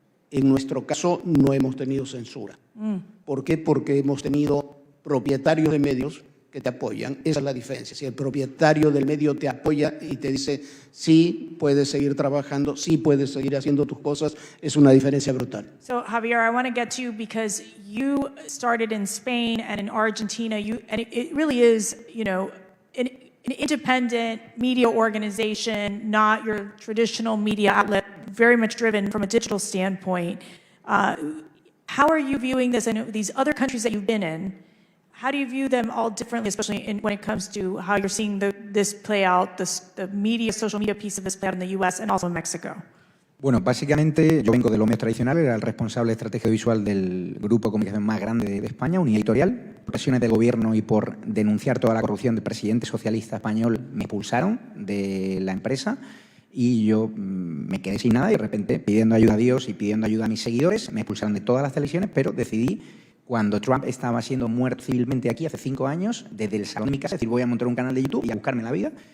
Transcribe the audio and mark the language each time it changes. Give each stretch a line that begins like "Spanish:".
Spanish: En nuestro caso no hemos tenido censura. ¿Por qué? Porque hemos tenido propietarios de medios que te apoyan. Esa es la diferencia. Si el propietario del medio te apoya y te dice, sí, puedes seguir trabajando, sí, puedes seguir haciendo tus cosas, es una diferencia brutal.
English: So, Javier, I want to get to you because you started in Spain and in Argentina, and it really is, an independent media organization, not your traditional media outlet, very much driven from a digital standpoint. How are you viewing this in these other countries that you've been in? How do you view them all differently, especially when it comes to how you're seeing this play out, the social media piece of this play out in the U.S. and also in Mexico?
Spanish: Bueno, básicamente yo vengo de los medios tradicionales, era el responsable de estrategia visual del grupo de comunicación más grande de España, Unidad Editorial. Por presiones del gobierno y por denunciar toda la corrupción del presidente socialista español me expulsaron de la empresa y yo me quedé sin nada y de repente pidiendo ayuda a Dios y pidiendo ayuda a mis seguidores me expulsaron de todas las televisiones, pero decidí, cuando Trump estaba siendo muerto civilmente aquí hace 5 años, desde el salón de mi casa, decir voy a montar un canal de YouTube y a buscarme la vida.